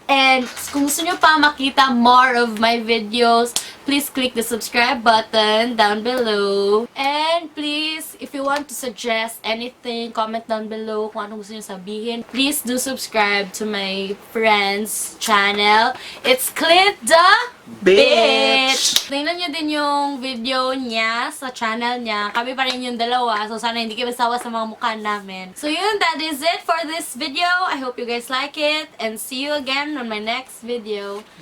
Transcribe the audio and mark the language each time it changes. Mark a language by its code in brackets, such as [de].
[en] And [tl] kung gusto nyo pa makita [en] more of my videos, please click the subscribe button down below. And please, if you want to suggest anything, comment down below [tl] kung anong gusto nyo sabihin. [en] Please do subscribe to my friend's channel. It's Clint the Bitch! [tl] Tingnan nyo din yung video niya sa channel niya. Kami pa rin yung dalawa. So, sana hindi kayo masawa sa mga mukha namin. So, yun. [en] That is it for this video. I hope you guys like it. And see you again on my next video.